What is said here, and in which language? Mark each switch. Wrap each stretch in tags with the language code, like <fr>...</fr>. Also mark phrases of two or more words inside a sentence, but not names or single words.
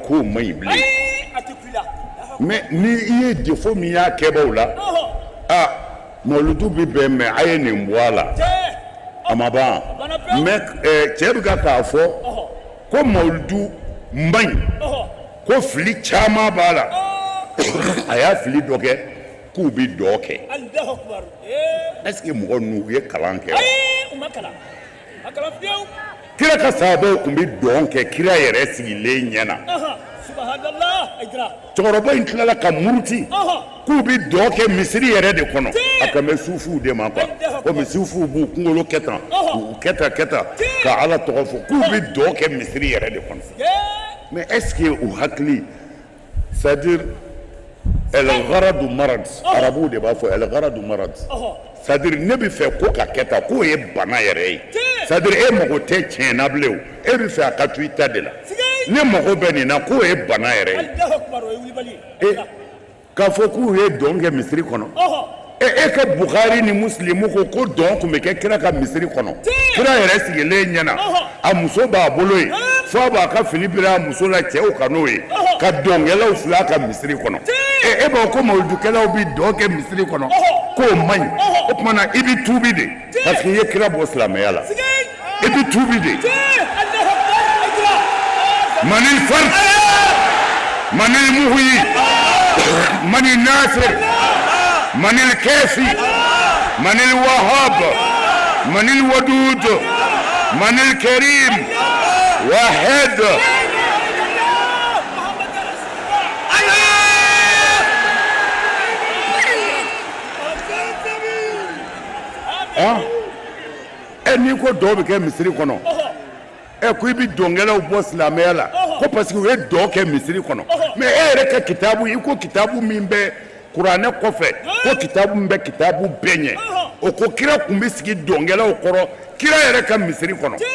<bm>k'o man ɲi bilen mais ni i ye défaut min y'a kɛbaaw la mawuludu bɛ bɛn mais a ye nin bɔ a la a ma ban mais cɛ bɛ k'a fɔ ko mawuludu man ɲi ko fili caman b'a la a y'a fili dɔ kɛ k'u bɛ dɔ kɛ</bm> <fr>est ce que</fr> <bm>mɔgɔ ninnu u ye kalan kɛ kira ka sahabaw kun bɛ dɔn kɛ kira yɛrɛ sigilen ɲɛna</bm> <ar>subhanallah aidra</ar> <bm>cɛkɔrɔba in tilala ka muruti k'u bɛ dɔn kɛ misiri yɛrɛ de kɔnɔ a tun bɛ sufuw de ma quoi komi sufuw b'u kunkolo kɛ tan k'u kɛ tan ka ala tɔgɔ fɔ k'u bɛ dɔn kɛ misiri yɛrɛ de kɔnɔ</bm> <fr>mais est ce que</fr> <bm>u hakili</bm> <fr>c'est à dire</fr> <ar>الغرض مرض</ar> <bm>arabuw de b'a fɔ el-gharadu marad</bm> <fr>c'est à dire</fr> <bm>ne bɛ fɛ ko ka kɛ tan k'o ye bana yɛrɛ ye</bm> <fr>c'est à dire</fr> <bm>e mago tɛ tiɲɛ na bilen o e bɛ fɛ a ka to i ta de la ne mago bɛ nin na k'o ye bana yɛrɛ ye k'a fɔ k'u ye dɔn kɛ misiri kɔnɔ e ka Bukhari ni Muslimu ko dɔn tun bɛ kɛ kira ka misiri kɔnɔ kira yɛrɛ sigilen ɲɛna a muso b'a bolo yen fo a b'a ka fini biri a muso la cɛw ka n'o ye ka dɔnkɛlaw filɛ a ka misiri kɔnɔ e b'a ko mawuludukɛlaw bɛ dɔn kɛ misiri kɔnɔ k'o man ɲi o tuma na i bɛ tuubi de</bm> <fr>parce que</fr> <bm>i ye kira bɔ silamɛya la i bɛ tuubi de</bm> <ar>من الفرد من المحيي من الناصر من الكافي من الوهاب من الودود من الكريم واحد</ar> <bm>ni ko dɔw bɛ kɛ misiri kɔnɔ ko i bɛ dɔnkɛlaw bɔ silamɛya la ko</bm> <fr>parce que</fr> <bm>u ye dɔn kɛ misiri kɔnɔ mais e yɛrɛ ka kitabu i ko kitabu min bɛ kuranɛ kɔfɛ ko kitabu min bɛ kitabu bɛɛ ɲɛ o ko kira tun bɛ sigi dɔnkɛlaw kɔrɔ kira yɛrɛ ka misiri kɔnɔ</bm>